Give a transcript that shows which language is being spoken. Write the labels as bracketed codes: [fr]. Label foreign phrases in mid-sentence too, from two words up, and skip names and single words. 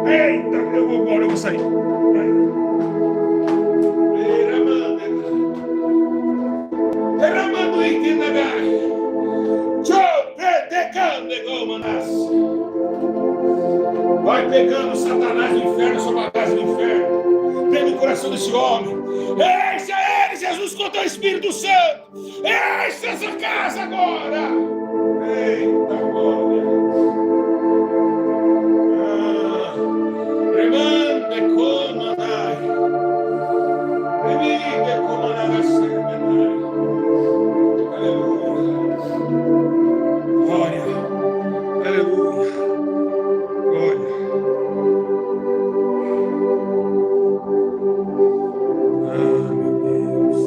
[pt] Eita, eu vou embora, eu vou sair. Vai pegando Satanás do inferno, sua bagagem do inferno, dentro do coração desse homem. Enche a ele, Jesus, com o teu Espírito Santo. Enche essa casa agora. Eita glória. Remande como andai. Reminde como andai. Aleluia. Glória. Aleluia. Glória. Ah, meu Deus.